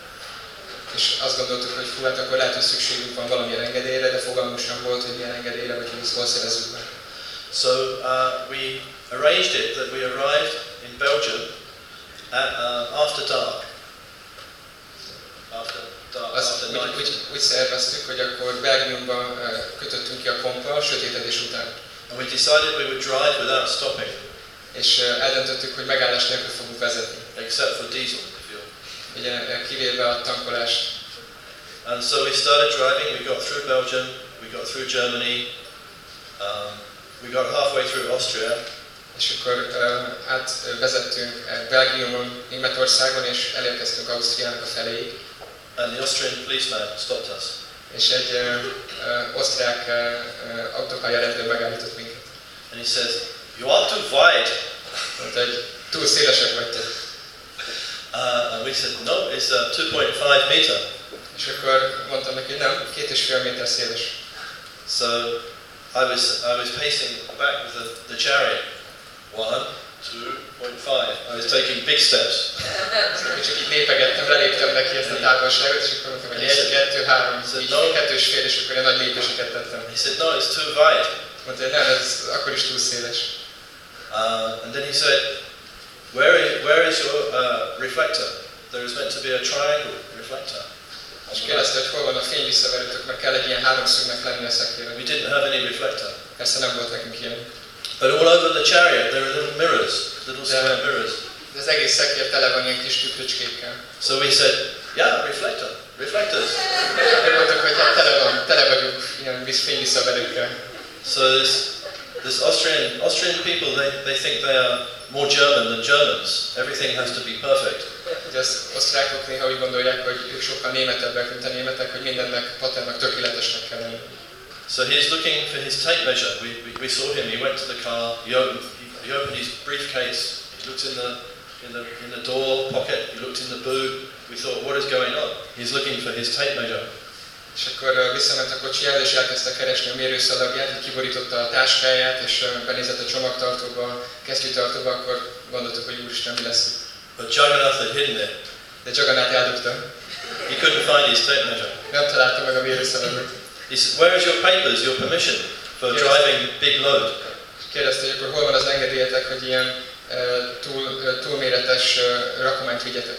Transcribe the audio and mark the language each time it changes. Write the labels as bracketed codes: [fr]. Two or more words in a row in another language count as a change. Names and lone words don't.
[hu] És azt gondoltuk, hogy hát akkor lehet, hogy szükségünk van valamilyen engedélyre, de fogalmunk sem volt, hogy milyen engedélyre, vagy hogy ezt hol szerezzük meg. [en] So we arranged it that we arrived in Belgium at, after dark. [hu] Úgy szerveztük, hogy akkor Belgiumban kötöttünk ki a komppal sötétedés után. [en] And we decided we would drive without stopping. [hu] És eldöntöttük, hogy megállás nélkül fogunk vezetni. [en] Except for diesel fuel. [hu] Ugye kivéve a tankolást. [en] And so we started driving, we got through Belgium, we got through Germany, we got halfway through Austria. [hu] És akkor átvezettünk Belgiumon, Németországon, és elérkeztünk Ausztriának a feléig. [en] And the Austrian policeman stopped us. [hu] És egy osztrák autópályarendőr megállított minket. [en] And he says, "You are too wide." [hu] Mondta, hogy túl szélesek vagytok. [en] And we said, "No, it's 2.5 meter." [hu] És akkor mondtam neki, nem, 2,5 méter széles. [en] So I was pacing back with the chariot. 1, 2.5. I was taking big steps. [hu] Csak így népegettem, leléptem neki ezt a távolságot, és akkor mondtam, hogy 1, 2, 3, így 2,5, és akkor egy nagy lépéseket tettem. [en] He said, no, it's too wide. [hu] Mondta, hogy nem, ez akkor is túl széles. [en] And then he said, where is your reflector? There is meant to be a triangle reflector. [hu] És kérdezte, hogy hol van a fény visszaverőtök, mert kell egy ilyen háromszögnek lenni a szekéren. [en] We didn't have any reflector. [hu] Persze nem volt nekünk ilyen. [en] But all over the chariot there are little mirrors, little square mirrors. [hu] De az egész szekér tele van ilyen kis tükröcskékkel. [en] So we said, yeah, reflectors. [hu] Mondtuk, hogy hát tele vagyunk ilyen fényvisszaverőkkel. [en] So this Austrian people, they think they are more German than Germans. Everything has to be perfect. [hu] Ugye az osztrákok néha úgy gondolják, hogy ők sokkal németebbek, mint a németek, hogy mindennek patentnak tökéletesnek kell lenni. [en] So he's looking for his tape measure. We saw him. He went to the car. He opened his briefcase. He looked in the door pocket. He looked in the boot. We thought, what is going on? He's looking for his tape measure. [hu] És akkor visszament a kocsijára, és elkezdte keresni a mérőszalagját, így kiborította a táskáját, és benézett a csomagtartóba, a kesztyűtartóba, akkor gondoltuk, hogy úristen, mi lesz. [en] But Jagannath had hidden it. [hu] De Jagannath eldugta. [en] He couldn't find his tape measure. [hu] Nem találta meg a mérőszalagot. [en] He said, where is your papers, your permission for driving big load? [hu] Kérdezte, hogy akkor hol van az engedélyetek, hogy ilyen túlméretes rakományt vigyetek.